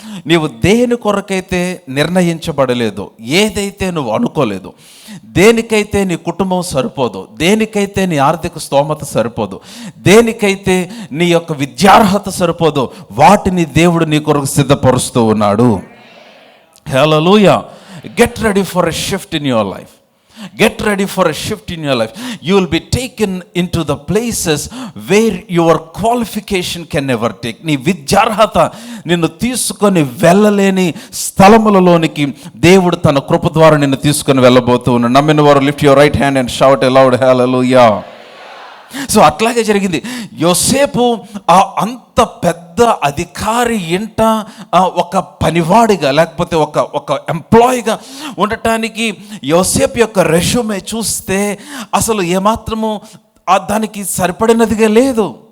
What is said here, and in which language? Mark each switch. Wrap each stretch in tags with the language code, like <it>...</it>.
<te>నీవు దేని కొరకైతే నిర్ణయించబడలేదో, ఏదైతే నువ్వు అనుకోలేదో, దేనికైతే నీ కుటుంబం సరిపోదో, దేనికైతే నీ ఆర్థిక స్తోమత సరిపోదో, దేనికైతే నీ యొక్క విద్యార్హత సరిపోదో, వాటిని దేవుడు నీ కొరకు సిద్ధపరుస్తూ ఉన్నాడు. హల్లెలూయా.</te> <en>Get ready for a shift in your life. Get ready for a shift in your life. You will be taken into the places where your qualification can never take.</en> <te>నీ విద్యార్హత నిన్ను తీసుకొని వెళ్ళలేని స్థలములలోనికి దేవుడు తన కృప ద్వారా నిన్ను తీసుకొని వెళ్ళబోతూ ఉన్నాడు. నమ్మిన వారు</te> <en>Lift your right hand and shout aloud hallelujah.</en> <te>So అట్లాగే జరిగింది. యోసేపు అంత పెద్ద అధికారి ఇంట ఒక పనివాడిగా లేకపోతే ఒక ఎంప్లాయీగా ఉండటానికి యోసేపు యొక్క రెజ్యూమే చూస్తే అసలు ఏమాత్రము దానికి సరిపడినదిగా లేదు.</te>